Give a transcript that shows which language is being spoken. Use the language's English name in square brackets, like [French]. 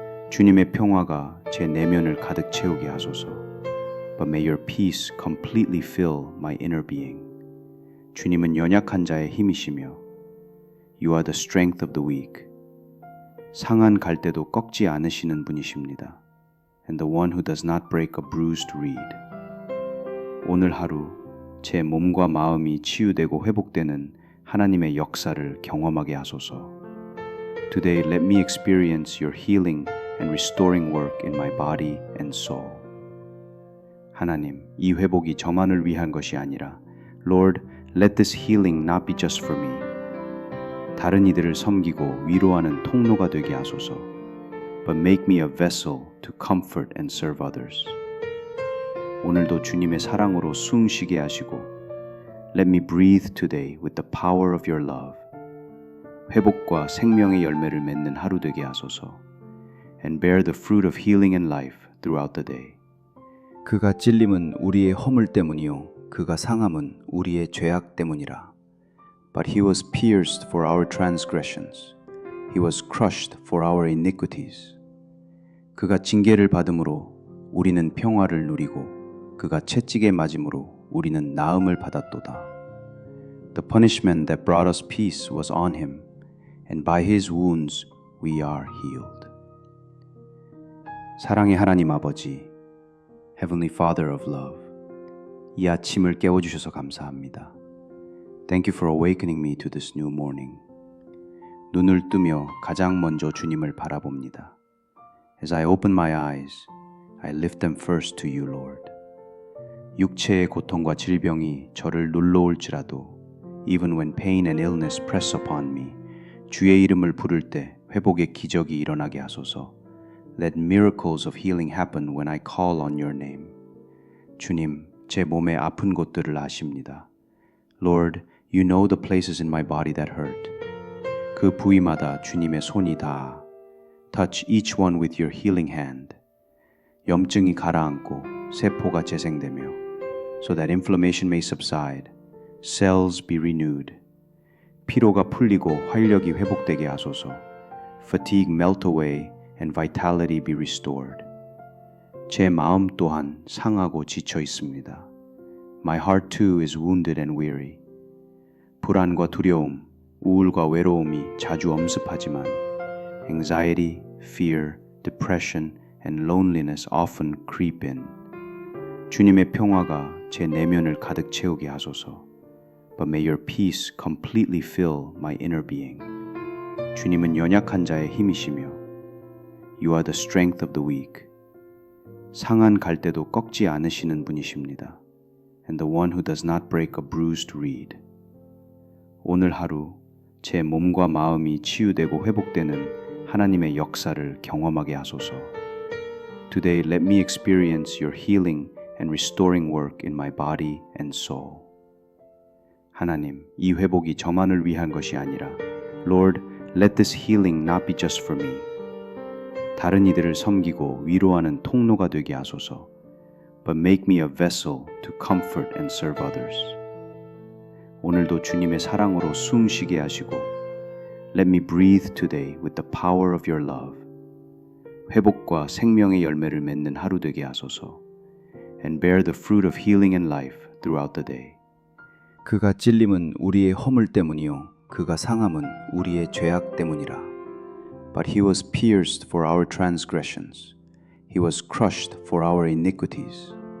[Korean] 주님의 평화가 제 내면을 가득 채우게 하소서. [English] But may your peace completely fill my inner being. [Korean] 주님은 연약한 자의 힘이시며 [English] You are the strength of the weak. [Korean] 상한 갈대도 꺾지 않으시는 분이십니다. [English] And the one who does not break a bruised reed. [Korean] 오늘 하루 제 몸과 마음이 치유되고 회복되는 하나님의 역사를 경험하게 하소서. [English] Today let me experience your healing and restoring work in my body and soul. [Korean] 하나님, 이 회복이 저만을 위한 것이 아니라 [English] Lord, let this healing not be just for me. [Korean] 다른 이들을 섬기고 위로하는 통로가 되게 하소서. [English] But make me a vessel to comfort and serve others. [Korean] 오늘도 주님의 사랑으로 숨 쉬게 하시고 [English] Let me breathe today with the power of your love. [Korean] 회복과 생명의 열매를 맺는 하루 되게 하소서. [English] And bear the fruit of healing and life throughout the day. [Korean] 그가 찔림은 우리의 허물 때문이요 그가 상함은 우리의 죄악 때문이라. [English] But he was pierced for our transgressions. He was crushed for our iniquities. [Korean] 그가 징계를 받음으로 우리는 평화를 누리고 그가 채찍에 맞음으로 우리는 나음을 받았도다. [English] The punishment that brought us peace was on him, and by his wounds we are healed. [Korean] 사랑의 하나님 아버지, [English] Heavenly Father of love, [Korean] 이 아침을 깨워주셔서 감사합니다. [English] Thank you for awakening me to this new morning. [Korean] 눈을 뜨며 가장 먼저 주님을 바라봅니다. [English] As I open my eyes, I lift them first to you, Lord. [Korean] 육체의 고통과 질병이 저를 눌러올지라도 [English] even when pain and illness press upon me, [Korean] 주의 이름을 부를 때 회복의 기적이 일어나게 하소서. [English] Let miracles of healing happen when I call on your name. [Korean] 주님, 제 몸의 아픈 곳들을 아십니다. [English] Lord, you know the places in my body that hurt. [Korean] 그 부위마다 주님의 손이 닿아. [English] Touch each one with your healing hand. [Korean] 염증이 가라앉고 세포가 재생되며 [English] so that inflammation may subside, cells be renewed. [Korean] 피로가 풀리고 활력이 회복되게 하소서. [English] Fatigue melt away and vitality be restored. [Korean] 제 마음 또한 상하고 지쳐 있습니다. [English] My heart too is wounded and weary. [Korean] 불안과 두려움, 우울과 외로움이 자주 엄습하지만 [English] anxiety, fear, depression, and loneliness often creep in. [Korean] 주님의 평화가 제 내면을 가득 채우게 하소서. [English] But may your peace completely fill my inner being. [Korean] 주님은 연약한 자의 힘이시며 [English] You are the strength of the weak. [Korean] 상한 갈대도 꺾지 않으시는 분이십니다. [English] And the one who does not break a bruised reed. [Korean] 오늘 하루 제 몸과 마음이 치유되고 회복되는 하나님의 역사를 경험하게 하소서. [English] Today let me experience your healing and restoring work in my body and soul. [Korean] 하나님, 이 회복이 저만을 위한 것이 아니라 [English] Lord, let this healing not be just for me. [Korean] 다른 이들을 섬기고 위로하는 통로가 되게 하소서. [English] But make me a vessel to comfort and serve others. [Korean] 오늘도 주님의 사랑으로 숨 쉬게 하시고 [English] Let me breathe today with the power of your love. [Korean] 회복과 생명의 열매를 맺는 하루 되게 하소서. [English] And bear the fruit of healing and life throughout the day. [Korean] 그가 찔림은 우리의 허물 때문이요 그가 상함은 우리의 죄악 때문이라. [English] But he was pierced for our transgressions. He was crushed for our iniquities.